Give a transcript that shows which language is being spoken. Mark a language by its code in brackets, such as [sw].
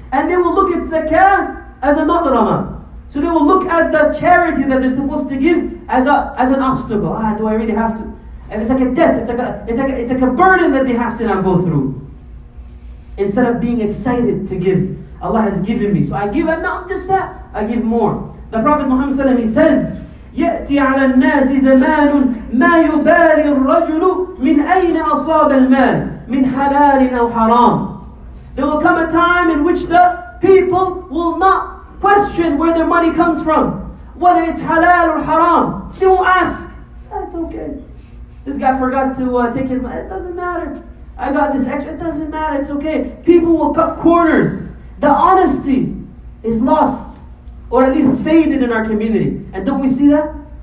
[en] And they will look at zakah as a madrama. So they will look at the charity that they're supposed to give as an obstacle. Do I really have to? And it's like a debt. It's like a burden that they have to now go through. Instead of being excited to give, Allah has given me, so I give, and not just that, I give more. The Prophet Muhammad sallallahu alaihi wasallam, he says, [ar] يأتي على الناس زمان ما يبالي الرجل من أين أصاب المال من حلال أو حرام. [en] There will come a time in which the people will not question where their money comes from, whether it's halal or haram. They won't ask. It's okay. This guy forgot to take his money. It doesn't matter. I got this extra. It doesn't matter. It's okay. People will cut corners. The honesty is lost, or at least faded in our community. And don't we see that?